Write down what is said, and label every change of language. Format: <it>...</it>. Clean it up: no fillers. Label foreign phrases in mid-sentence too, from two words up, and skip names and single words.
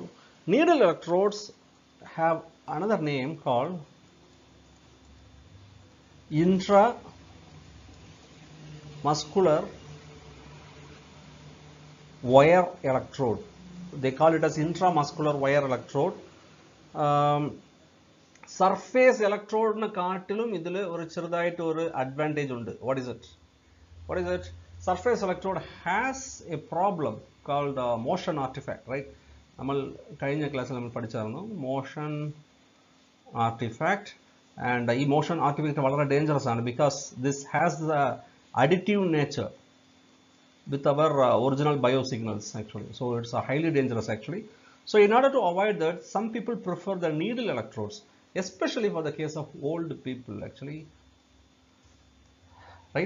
<en>Needle electrodes have another name called intramuscular wire electrode. They call it as intramuscular wire electrode. Surface electrode</en> <ml>നേക്കാളും ഇതിലെ ഒരു ചിരുദയിട്ട് ഒരു advantage ഉണ്ട്.</ml> <en>What is it? surface electrode has a problem called motion artifact, right?</en> <ml>നമ്മൾ കഴിഞ്ഞ ക്ലാസ്സിൽ നമ്മൾ പഠിച്ചായിരുന്നു</ml> <en>motion artifact, and ഈ motion artifact വളരെ dangerous ആണ് because this has the additive nature with our original biosignals actually, so it's highly dangerous actually. So in order to avoid that, some people prefer the needle electrodes, especially for the case of old people actually, right?</en>